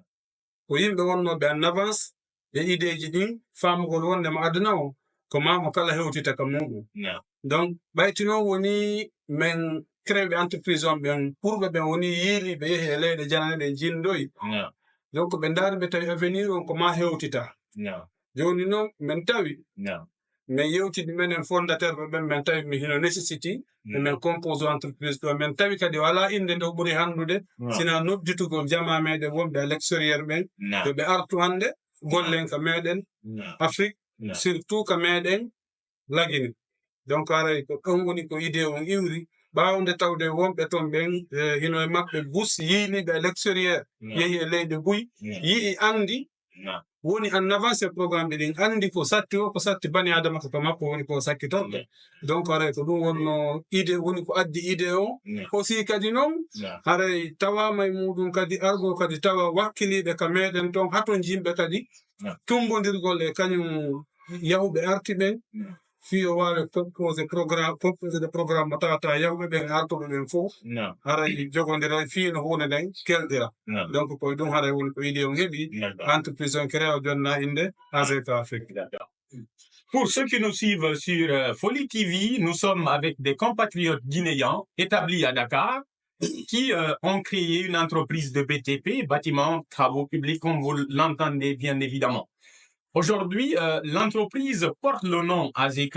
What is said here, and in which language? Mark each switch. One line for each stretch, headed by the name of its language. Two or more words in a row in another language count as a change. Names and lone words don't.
Fula: ko yimɓe wonnoɓe
French: en avance
Fula: e idée ji ɗin famugol wondema aduna o ko mamo kala hewtita ka muɗum donc ɓaytino woni min créɓe entreprise on ɓen ɓurɓe ɓen woni yiiliɓe yeehi e leyɗe janane ɗe jindoyi donc ɓe daari ɓe tawi avenir on ko ma hewtita joni noon min tawi min yewtidi minen fondateur ɓe ɓen min tawi mi hino nécessity emin compose entreprise ɗo min tawi kadi wala inde nde ɓuuri handude sina nodditugol jama meɗen wonɓe
French: à l'extérieur
Fula: ɓen yoɓe artu hande gollen ka meɗen Afrique surtout ka meɗen Lagine donc haray ko ɗon woni ko idée on iwri ɓawde tawde wonɓe toon ɓen hino e maɓɓe bus yiiliɓe
French: à l'extérieur
Fula: yeehi e leyɗe buy yii andi woni
French: en avance
Fula: e programme ɗin andi ko satti o ko satti bani adama ko makko woni ko sakkitorɗo donc haray ko ɗum wonno idée woni ko addi idée o aussi kadi noon haray tawama e muɗum kadi argo kadi tawa wakkiliɓe ka meɗen toon haton jimɓe kadi tumbodirgol e kañum yahuɓe arti ɓen fi o wawi proposé
French: de programme
Fula: mo tawata yawɓe ɓen artuɓe ɓen fof haray jogodira fiino hunde nden kelɗira donc koye ɗum haray woni ko idée on heeɓi entreprise on créa o jonna inde AGK Afrique.
French: Pour ceux qui nous suivent sur Foli TV, nous sommes avec des compatriotes guinéens établis à Dakar qui ont créé une entreprise de BTP, bâtiments, travaux publics, comme vous l'entendez bien évidemment. Aujourd'hui, l'entreprise porte le nom AGK.